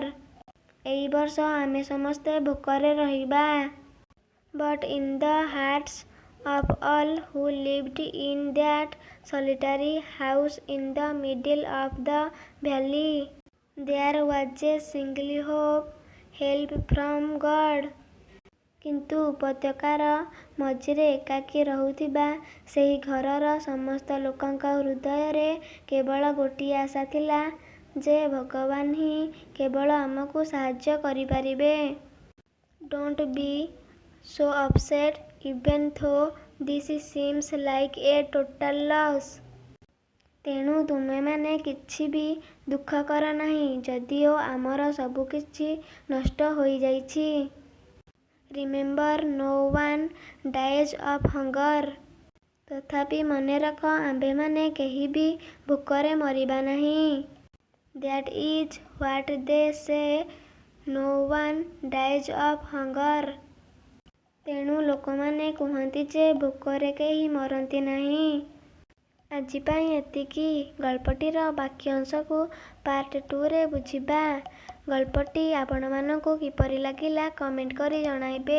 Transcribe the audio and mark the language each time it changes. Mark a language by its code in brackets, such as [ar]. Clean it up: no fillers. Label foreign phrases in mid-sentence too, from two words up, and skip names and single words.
[or] ଏହି ବର୍ଷ ଆମେ ସମସ୍ତେ ଭୋକରେ ରହିବା। [en] But in the hearts of all who lived in that solitary house in the middle of the valley, there was a single hope, help from God. [or] କିନ୍ତୁ ଉପତ୍ୟକାର ମଝିରେ ଏକାକୀ ରହୁଥିବା ସେହି ଘରର ସମସ୍ତ ଲୋକଙ୍କ ହୃଦୟରେ କେବଳ ଗୋଟିଏ ଆଶା ଥିଲା ଯେ ଭଗବାନ ହିଁ କେବଳ ଆମକୁ ସାହାଯ୍ୟ କରିପାରିବେ। [en] Don't be so upset even though this seems like a total loss. [or] ତେଣୁ ତୁମେମାନେ କିଛି ବି ଦୁଃଖ କର ନାହିଁ ଯଦିଓ ଆମର ସବୁକିଛି ନଷ୍ଟ ହୋଇଯାଇଛି। [en] Remember, no one dies of hunger. [or] ତଥାପି ମନେ ରଖ ଆମ୍ଭେମାନେ କେହି ବି ଭୋକରେ ମରିବା ନାହିଁ। [en] That is what they say, no one dies of hunger. [or] ତେଣୁ ଲୋକମାନେ କୁହନ୍ତି ଯେ ଭୋକରେ କେହି ମରନ୍ତି ନାହିଁ। ଆଜି ପାଇଁ ଏତିକି। ଗଳ୍ପଟିର ବାକି ଅଂଶକୁ ପାର୍ଟ 2ରେ ବୁଝିବା। ଗଳ୍ପଟି ଆପଣମାନଙ୍କୁ କିପରି ଲାଗିଲା କମେଣ୍ଟ କରି ଜଣାଇବେ।